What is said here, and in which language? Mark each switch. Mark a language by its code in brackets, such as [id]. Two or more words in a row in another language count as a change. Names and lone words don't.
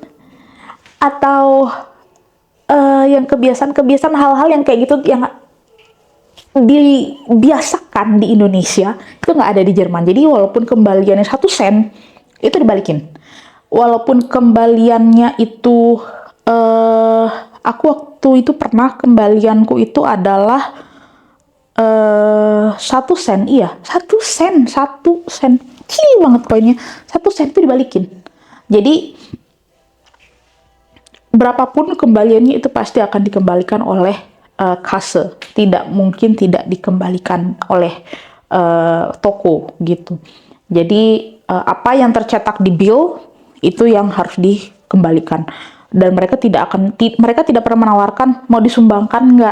[id] Atau yang kebiasaan-kebiasaan hal-hal yang kayak gitu yang dibiasakan di Indonesia itu nggak ada di Jerman. Jadi walaupun kembaliannya 1 sen itu dibalikin. Walaupun kembaliannya itu aku waktu itu pernah kembalianku itu adalah 1 sen, iya 1 sen, 1 sen kecil banget koinnya, 1 sen itu dibalikin. Jadi berapapun kembaliannya itu pasti akan dikembalikan oleh kase, tidak mungkin tidak dikembalikan oleh toko gitu. Jadi apa yang tercetak di bill itu yang harus dikembalikan, dan mereka mereka tidak pernah menawarkan mau disumbangkan nggak.